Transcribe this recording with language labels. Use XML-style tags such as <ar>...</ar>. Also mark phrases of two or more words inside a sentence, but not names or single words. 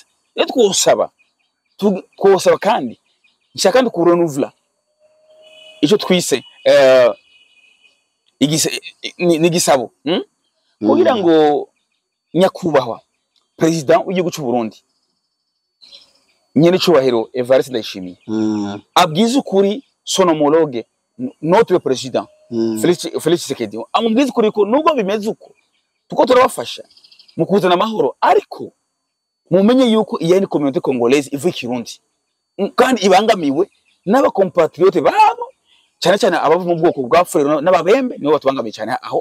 <rn>Rero twosaba kandi nshaka kandi kurenuvla ico twise igisabo kugira ngo nyakubahwa president w'igihugu cy'u Burundi nyene cyubahiro Evariste Ndayishimiye abwiza ukuri</rn> <fr>son homologue notre président</fr> <rn>Félix Tshisekedi amubwiza ukuri ko nubwo bimeze uko tuko turabafasha mu kuzana amahoro ariko mumenye yuko iyi ni</rn> <fr>communauté congolaise</fr> <rn>ivuye Kirundi kandi ibangamiwe n'aba compatriotes babo cyane cyane abava mu bwoko bwa Fulero n'ababembe nibo batubangamiye cyane aho.</rn>